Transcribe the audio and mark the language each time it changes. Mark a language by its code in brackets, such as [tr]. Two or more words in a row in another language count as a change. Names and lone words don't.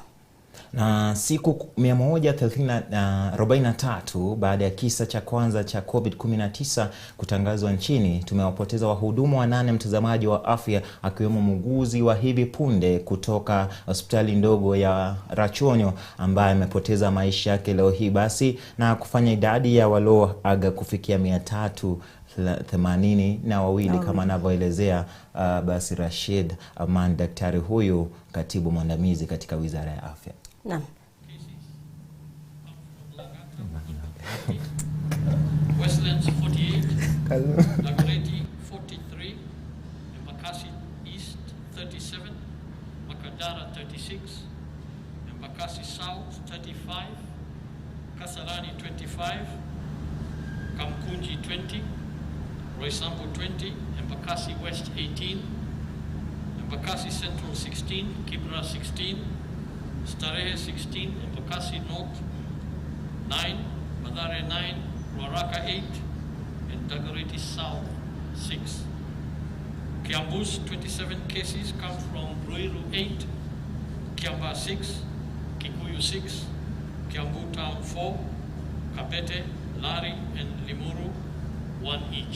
[sw] Na siku 143 baada ya kisa cha kwanza cha COVID-19 kutangazwa nchini, tumewapoteza wahudumu 8 mtazamaji wa afya, akiwemo muuguzi wa hivi punde kutoka hospitali ndogo ya Rachonyo ambaye amepoteza maisha yake leo hii basi, na kufanya idadi ya walioaga kufikia 382 kama anavyoelezea basi Rashid Aman, daktari huyu katibu mwandamizi katika Wizara ya Afya. Naam. Westlands 48, Dagoretti 43, Embakasi East 37, Makadara 36, Embakasi South 35, Kasarani 25, Kamkunji 20, Roysambu 20, Embakasi West 18, Embakasi Central 16, Kibra 16, Starehe 16, Embakasi North 9, Mathare 9, Ruaraka 8, [en] and Dagoretti South 6. Kiambu's 27 cases come from Ruiru 8, Kiamba 6, Kikuyu 6, Kiambu Town 4, Kabete, Lari, and Limuru 1 each.